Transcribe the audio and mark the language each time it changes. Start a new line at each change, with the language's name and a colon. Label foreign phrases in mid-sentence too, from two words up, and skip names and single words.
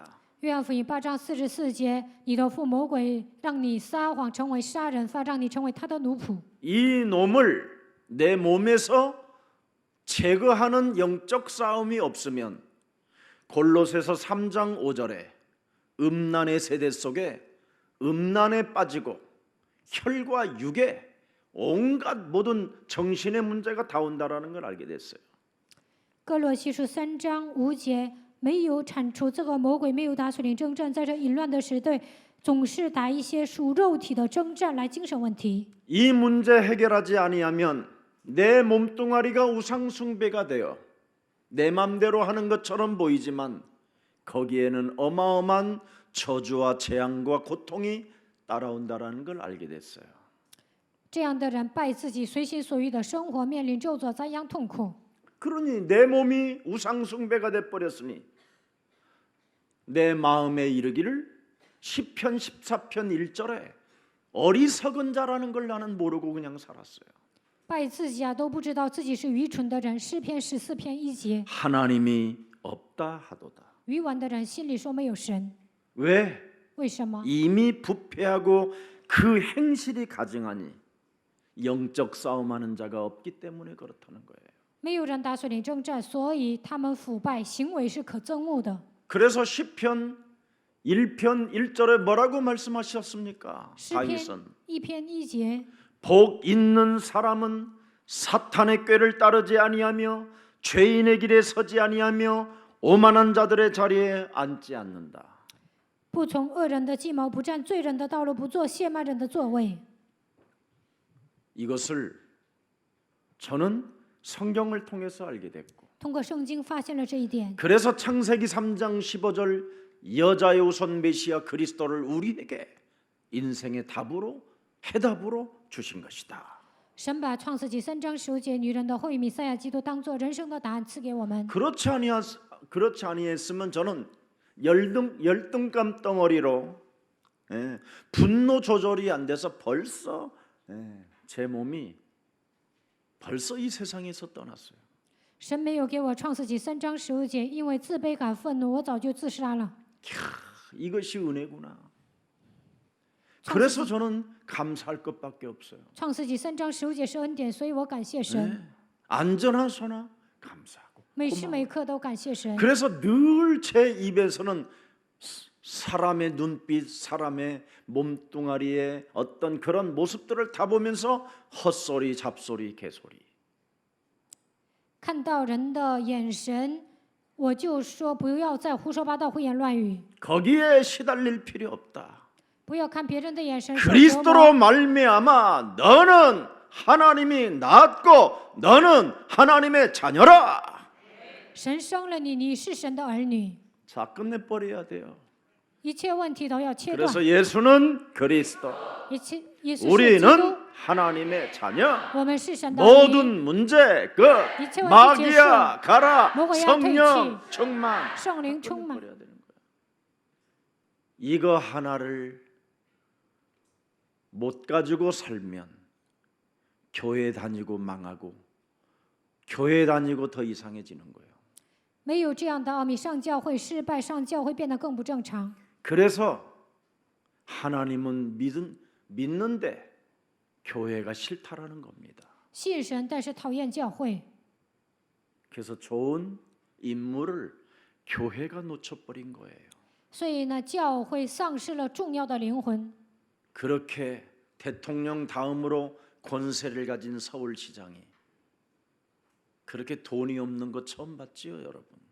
Chinese: 约翰福音8章44节，你的父魔鬼让你撒谎，成为杀人犯，让你成为他的奴仆。
Korean: 이 놈을 내 몸에서 제거하는 영적 싸움이 없으면 골로새서 3장 5절에 음란의 세대 속에 음란에 빠지고 혈과 육에 온갖 모든 정신의 문제가 다 온다라는 걸 알게 됐어요.
Chinese: 哥罗西书3章5节，没有铲除这个魔鬼，没有打属灵征战，在这淫乱的时代，总是打一些属肉体的征战来精神问题。
Korean: 이 문제 해결하지 아니하면 내 몸뚱아리가 우상 숭배가 되어 내 맘대로 하는 것처럼 보이지만 거기에는 어마어마한 저주와 재앙과 고통이 따라온다라는 걸 알게 됐어요.
Chinese: 这样的人拜自己随心所欲的生活，面临咒诅、灾殃、痛苦。
Korean: 그러니 내 몸이 우상 숭배가 돼 버렸으니 내 마음에 이르기를 시편 14편 1절에 어리석은 자라는 걸 나는 모르고 그냥 살았어요.
Chinese: 拜自己啊，都不知道自己是愚蠢的人。诗篇14篇1节，
Korean: 하나님이 없다 하도다.
Chinese: 愚顽的人心里说没有神，
Korean: 왜?
Chinese: 为什么？
Korean: 이미 부패하고 그 행실이 가증하니 영적 싸움하는 자가 없기 때문에 그렇다는 거예요.
Chinese: 没有人打属灵征战，所以他们腐败，行为是可憎恶的。
Korean: 그래서 시편 1편 1절에 뭐라고 말씀하셨습니까?
Chinese: 诗篇
Korean: 다윗은
Chinese: 1篇1节，
Korean: 복 있는 사람은 사탄의 꾀를 따르지 아니하며 죄인의 길에 서지 아니하며 오만한 자들의 자리에 앉지 않는다.
Chinese: 不从恶人的计谋，不占罪人的道路，不做亵慢人的座位。
Korean: 이것을 저는 성경을 통해서 알게 됐고
Chinese: 通过圣经发现了这一点，
Korean: 그래서 창세기 3장 15절 여자의 우선 메시아 그리스도를 우리에게 인생의 답으로 해답으로 주신 것이다.
Chinese: 神把创世纪3章15节女人的后裔弥赛亚基督当做人生的答案赐给我们。
Korean: 그렇지 아니했으면 저는 열등감 덩어리로 분노 조절이 안 돼서 벌써 제 몸이 벌써 이 세상에서 떠났어요.
Chinese: 神没有给我创世纪3章15节，因为自卑感、愤怒，我早就自杀了。
Korean: 이것이 은혜구나. 그래서 저는 감사할 것밖에 없어요.
Chinese: 创世纪3章15节是恩典，所以我感谢神，
Korean: 안전하소나 감사하고
Chinese: 每时每刻都感谢神。
Korean: 그래서 늘 제 입에서는 사람의 눈빛, 사람의 몸뚱아리의 어떤 그런 모습들을 다 보면서 헛소리, 잡소리, 개소리.
Chinese: 看到人的眼神，我就说不要再胡说八道、胡言乱语，
Korean: 거기에 시달릴 필요 없다.
Chinese: 不要看别人的眼神受折磨。
Korean: 그리스도로 말미암아 너는 하나님이 낳았고 너는 하나님의 자녀라.
Chinese: 神生了你，你是神的儿女，
Korean: 자, 끝내버려야 돼요.
Chinese: 一切问题都要切断。
Korean: 그래서 예수는 그리스도,
Chinese: 耶稣是基督，
Korean: 우리는 하나님의 자녀.
Chinese: 我们是神的儿女。
Korean: 모든 문제 끝. 이제 마귀야 가라. 먹어야 성령 되지. 충만.
Chinese: 圣灵充满，
Korean: 버려야 되는 거야. 이거 하나를 못 가지고 살면 교회 다니고 망하고 교회 다니고 더 이상해지는 거예요.
Chinese: 没有这样的奥秘，上教会失败，上教会变得更不正常。
Korean: 그래서 하나님은 믿는데 교회가 싫다라는 겁니다.
Chinese: 信神，但是讨厌教会，
Korean: 그래서 좋은 인물을 교회가 놓쳐버린 거예요.
Chinese: 所以呢，教会丧失了重要的灵魂。
Korean: 그렇게 대통령 다음으로 권세를 가진 서울시장이 그렇게 돈이 없는 거 처음 봤지요, 여러분.